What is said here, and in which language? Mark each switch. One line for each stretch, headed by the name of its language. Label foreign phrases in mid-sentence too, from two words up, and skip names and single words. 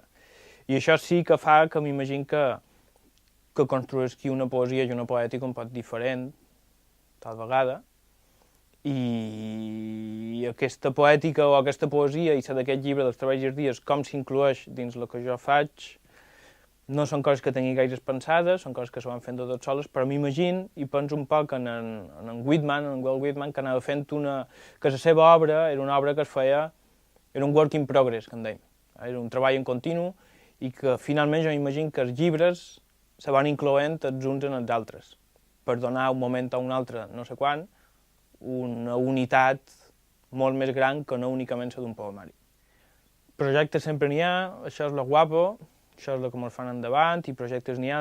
Catalan: I això sí que fa que m'imagino que construïsqui una poesia i una poètica un poc diferent, tal vegada, i aquesta poètica o aquesta poesia i la d'aquest llibre dels treballs i els dies, com s'inclueix dins el que jo faig, no són coses que tingui gaires pensades, són coses que se van fent de tot soles, però m'imagino i penso un poc en Whitman, en Walt Whitman, que anava fent que la seva obra era una obra que es feia, era un
English: work in progress,
Catalan: que en deim, era un treball en continu, i que finalment jo m'imagino que els llibres se van incloent els uns en els altres, per donar un moment a un altre, no sé quan, una unitat molt més gran que no únicament la d'un poemari. Projectes sempre n'hi ha, això és lo guapo, això és el que ens fan endavant, i projectes n'hi ha.